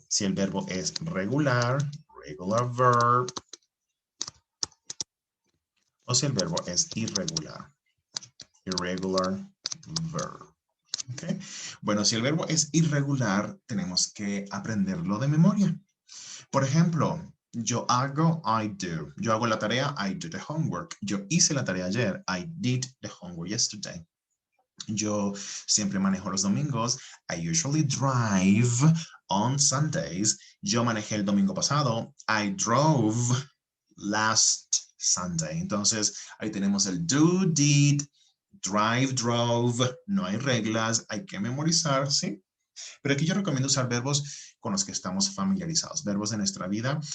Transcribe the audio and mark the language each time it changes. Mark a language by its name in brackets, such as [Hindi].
[Spanish] Si el verbo es regular, [English] regular verb, [Spanish] o si el verbo es irregular, [English] irregular verb. [Spanish] ¿Okay? Bueno, si el verbo es irregular, tenemos que aprenderlo de memoria. Por ejemplo, yo hago, [English] I do. [Spanish] Yo hago la tarea, [English] I do the homework. [Spanish] Yo hice la tarea ayer, [English] I did the homework yesterday. [Spanish] Yo siempre manejo los domingos. [English] I usually drive on Sundays. [Spanish] Yo manejé el domingo pasado. [English] I drove last Sunday. [Spanish] Entonces, ahí tenemos el do, did, drive, drove. No hay reglas, hay que memorizar, ¿sí? Pero aquí yo recomiendo usar verbos con los que estamos familiarizados, verbos de nuestra vida.